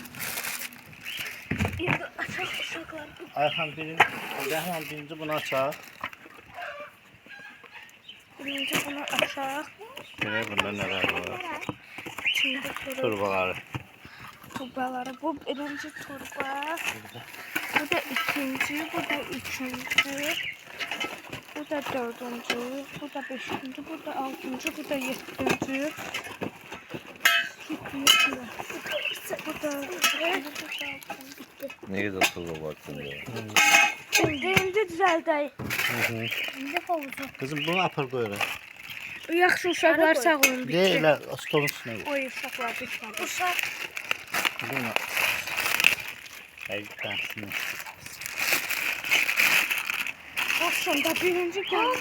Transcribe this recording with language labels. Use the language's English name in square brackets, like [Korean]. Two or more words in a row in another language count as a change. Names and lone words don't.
[Azerbaijani] İndi açaq uşaqlar. Ayxan birinci bunu açaq. Birinci bunu açaq. Görək bunda nələr var. İçində Turbaları. turbaları. Bu birinci turba. Bu da ikinci. Bu da üçüncü. Bu da dördüncü. Bu da beşinci. Bu da altıncı. Bu da yedinci. Bu da [Turkish] Ne güzel turba baktın ya. [Azerbaijani] indi düzəldək. İndi havuzu. Kızım bunu apar qoyuram. Yaxşı uşaqlar sağ olun. De elə stolun üstünə qoy. Oy uşaqlar bitmədi. Uşaq. Bunu. Həqiqətən. Aslında birinci gəldi.